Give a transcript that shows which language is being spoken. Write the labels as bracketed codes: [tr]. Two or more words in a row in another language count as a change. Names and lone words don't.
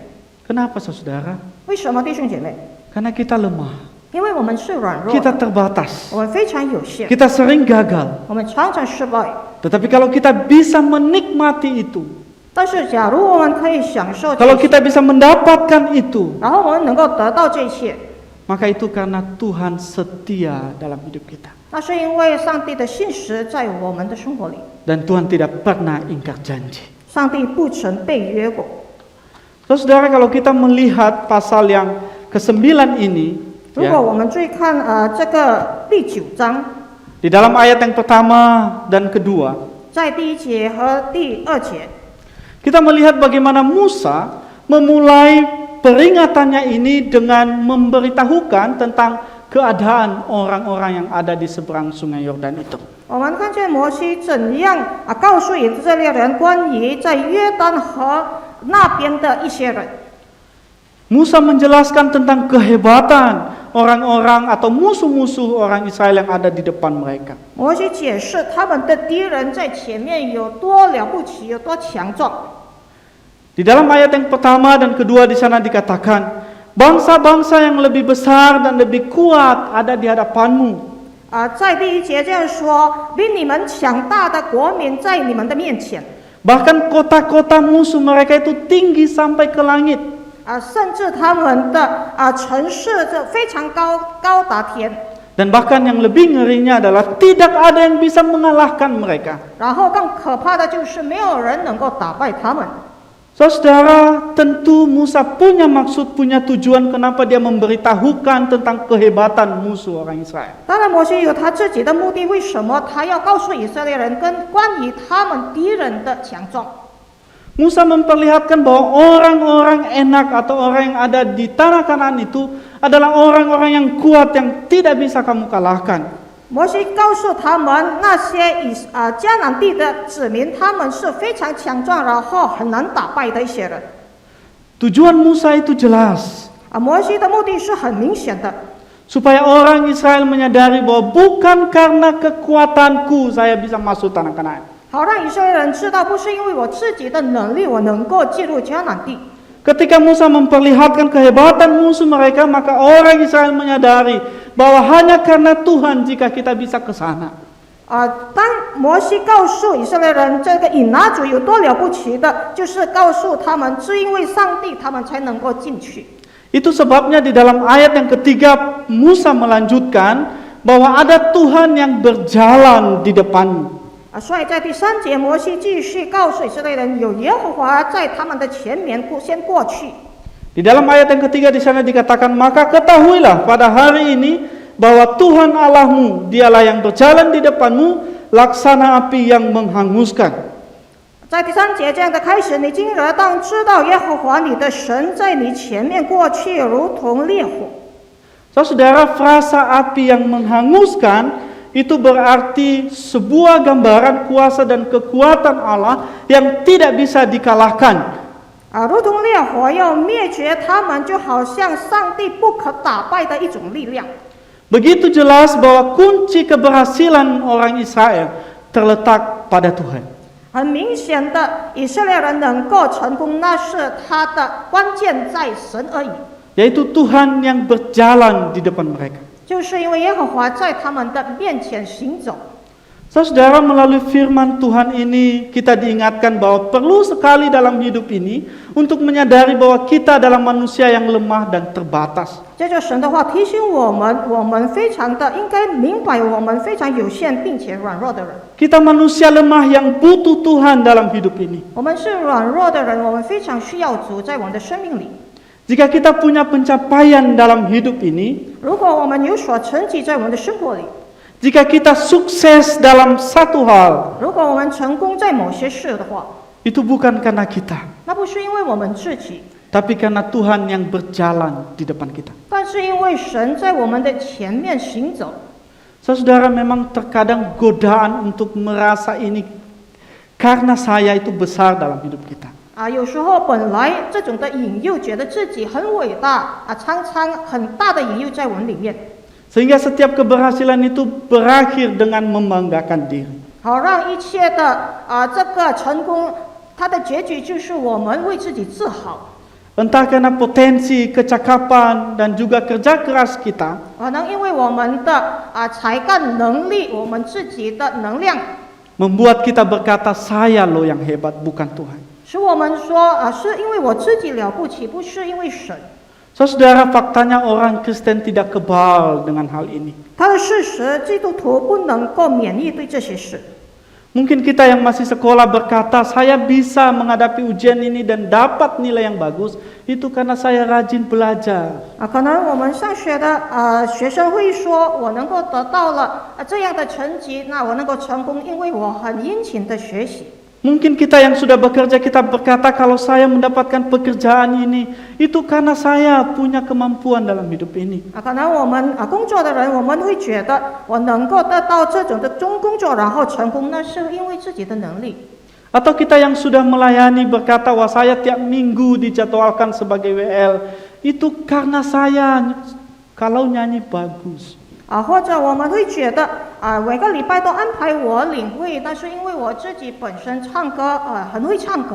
[id] Kenapa Saudara? [zh] 为什么，弟兄姐妹？ [id] Karena kita lemah, [zh] 因为我们是软弱 [id] kita [zh] 的， [id] terbatas, [zh] 我们非常有限， [id] kita sering gagal. [zh] 我们常常失败。 [id] Tetapi kalau kita bisa menikmati itu, [zh] 但是，假如我们可以享受这 [id] kalau [zh] 些， [id] kita bisa mendapatkan itu, [zh] 然后我们能够得到这些， [id] maka itu karena Tuhan setia dalam hidup kita. [zh] 那是因为上帝的信实在我们的生活里， [id] Dan Tuhan tidak pernah ingkar janji. [zh] 上帝不曾背约过。 [id] Saudara, kalau kita melihat pasal yang ke-9 ini, [zh] 如果我们注意看这个第9章， [id] di dalam ayat yang pertama dan kedua, [zh] 在第1节和第2节， [id] kita melihat bagaimana Musa memulai peringatannya ini dengan memberitahukan tentang keadaan orang-orang yang ada di seberang sungai Yordan itu. [zh] 我们看见摩西怎样告诉以色列人关于在约旦河那边的一些人。 [id] Musa menjelaskan tentang kehebatan orang-orang atau musuh-musuh orang Israel yang ada di depan mereka. [zh] 摩西解释他们的敌人在前面有多了不起，有多强壮。 [id] Di dalam ayat yang pertama dan kedua di sana dikatakan, bangsa-bangsa yang lebih besar dan lebih kuat ada di hadapanmu. [zh] 在第1节这样说，比你们强大的国民在你们的面前。 [id] Bahkan kota-kota musuh mereka itu tinggi sampai ke langit. [zh] 甚至他们的城市这非常高达天。 [id] Dan bahkan yang lebih ngerinya adalah tidak ada yang bisa mengalahkan mereka. [zh] 然后更可怕的就是没有人能够打败他们。 [id] Saudara, tentu Musa punya maksud, punya tujuan kenapa dia memberitahukan tentang kehebatan musuh orang Israel. [zh] 当然，摩西有他自己的目的，为什么他要告诉以色列人关于他们敌人的强壮？ [id] Musa memperlihatkan bahwa orang-orang enak atau orang yang ada di tanah Kanaan itu adalah orang-orang yang kuat yang tidak bisa kamu kalahkan. [zh] 摩西告诉他们，那些迦南地的子民，他们是非常强壮，然后很难打败的一些人。 [id] Tujuan Musa itu jelas. [zh] 摩西的目的是很明显的， [id] Supaya orang Israel menyadari bahwa bukan karena kekuatanku saya bisa masuk tanah Kanaan. [zh] 好让以色列人知道，不是因为我自己的能力，我能够进入迦南地。 [id] Ketika Musa memperlihatkan kehebatan musuh mereka, maka orang Israel menyadari bahwa hanya karena Tuhan jika kita bisa ke sana. [zh] 当摩西告诉以色列人这个以拿族有多了不起的，就是告诉他们，是因为上帝，他们才能够进去。 [id] Itu sebabnya di dalam ayat yang ketiga Musa melanjutkan bahwa ada Tuhan yang berjalan di depanmu. [zh] 所以在第3节，摩西继续告诉以色列人，有耶和华在他们的前面先过去。 [id] Di dalam ayat yang ketiga di sana dikatakan, maka ketahuilah pada hari ini bahwa Tuhan Allahmu, dialah yang berjalan di depanmu, laksana api yang menghanguskan. [zh] 在第3节这样的开始，你今日当知道耶和华你的神在你前面过去，如同烈火。 [id] Saudara, frasa api yang menghanguskan itu berarti sebuah gambaran kuasa dan kekuatan Allah yang tidak bisa dikalahkan. [zh] 如同烈火要灭绝他们，就好像上帝不可打败的一种力量。 [id] Begitu jelas bahwa kunci keberhasilan orang Israel terletak pada Tuhan. [zh] 很明显的，以色列人能够成功，那是他的关键在神而已。 [id] yaitu Tuhan yang berjalan di depan mereka. [zh] 就是因为耶和华在他们的面前行走。 [id] Saudara, melalui firman Tuhan ini kita diingatkan bahwa perlu sekali dalam hidup ini untuk menyadari bahwa kita adalah manusia yang lemah dan terbatas. [zh] 接着神的话提醒我们非常的应该明白，我们非常有限并且软弱的人。 [id] Kita manusia lemah yang butuh Tuhan dalam hidup ini. [zh] 我们是软弱的人，我们非常需要主在我们的生命里。 [id] Jika kita punya pencapaian dalam hidup ini, [zh] 如果我们有所成绩在我们的生活里， [id] jika kita sukses dalam satu hal, [zh] 如果我们成功在某些事的话， [id] itu bukan karena kita, [zh] 那不是因为我们自己， [id] tapi karena Tuhan yang berjalan di depan kita. [zh] 但是因为神在我们的前面行走。 [id] Saudara, memang terkadang godaan untuk merasa ini karena saya itu besar dalam hidup kita. [zh] 有时候本来这种的引诱，觉得自己很伟大常常很大的引诱在我们里面， [id] Sehingga setiap keberhasilan itu berakhir dengan membanggakan diri. [zh] 好让一切的这个成功，它的结局就是我们为自己自豪。 [id] Entah karena potensi, kecakapan, dan juga kerja keras kita, [zh] 可能因为我们的才干能力，我们自己的能量， [id] membuat kita berkata, saya loh yang hebat, bukan Tuhan. [zh] 使我们说是因为我自己了不起，不是因为神。 [id] Saudara, faktanya orang Kristen tidak kebal dengan hal ini. [zh] 它的事实，基督徒不能够免疫对这些事。 [id] Mungkin kita yang masih sekolah berkata, saya bisa menghadapi ujian ini dan dapat nilai yang bagus, itu karena saya rajin belajar. [zh] 可能我们上学的学生会说，我能够得到了这样的成绩，那我能够成功，因为我很殷勤的学习。 [id] Mungkin kita yang sudah bekerja, kita berkata kalau saya mendapatkan pekerjaan ini, itu karena saya punya kemampuan dalam hidup ini. [zh] 可能我们工作的人，我们会觉得我能够得到这种的工作，然后成功，那是因为自己的能力。 [id] Atau kita yang sudah melayani berkata, wah saya tiap minggu dijadwalkan sebagai WL, itu karena saya kalau nyanyi bagus. [zh] 或者我们会觉得每个礼拜都安排我领会，那是因为我自己本身唱歌很会唱歌。